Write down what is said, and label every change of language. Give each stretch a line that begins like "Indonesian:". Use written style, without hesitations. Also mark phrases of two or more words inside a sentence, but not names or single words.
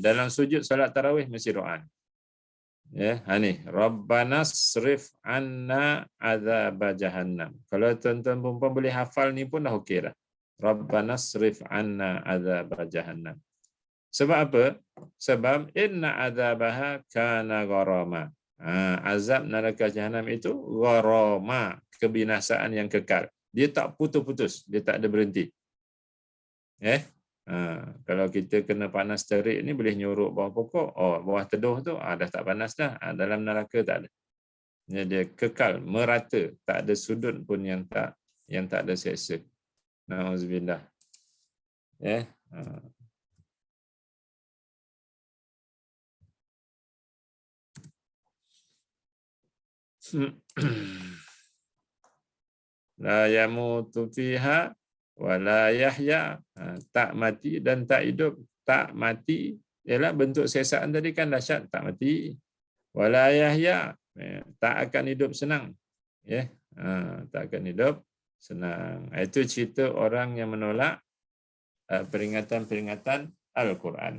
Malay: Dalam sujud salat tarawih mesti doa ni. Ya, ni
Arabic: ربنا اصرف عنا عذاب جهنم.
Malay: Kalau tuan-tuan perempuan boleh hafal ni pun dah okey dah.
Arabic: ربنا اصرف عنا عذاب جهنم.
Malay: Sebab apa?
Arabic: Sebab إن عذابها كان غراما.
Malay: Azab neraka jahanam itu gharama, kebinasaan yang kekal. Dia tak putus-putus, dia tak ada berhenti. Kalau kita kena panas terik ni boleh nyuruk bawah pokok, bawah teduh tu dah tak panas dah. Dalam neraka tak ada. Dia kekal, merata, tak ada sudut pun yang tak ada seksa. Nauzubillah. Ya.
Arabic: لا يموت فيها ولا يحيا.
Malay: Tak mati dan tak hidup. Tak mati, ialah bentuk sesaan tadi kan dahsyat, tak mati.
Arabic: ولا يحيا,
Malay: tak akan hidup senang. Ya, tak akan hidup senang. Itu cerita orang yang menolak peringatan-peringatan Al-Quran.